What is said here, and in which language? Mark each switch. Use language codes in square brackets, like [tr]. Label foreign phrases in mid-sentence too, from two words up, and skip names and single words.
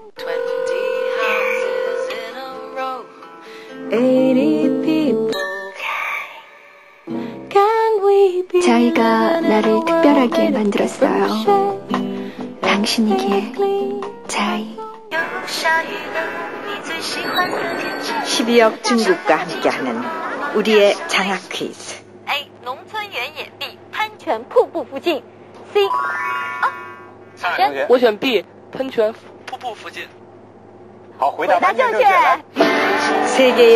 [ko] 자이가 나를 특별하게 만들었어요. 당신이기에 자이. 12억 중국과 함께하는 우리의 장학 퀴즈. [zh] A. 农村原野 B. 喷泉瀑布附近 C. 我选 B. 喷泉瀑布附近。好，回答正确。 [ko] 세계의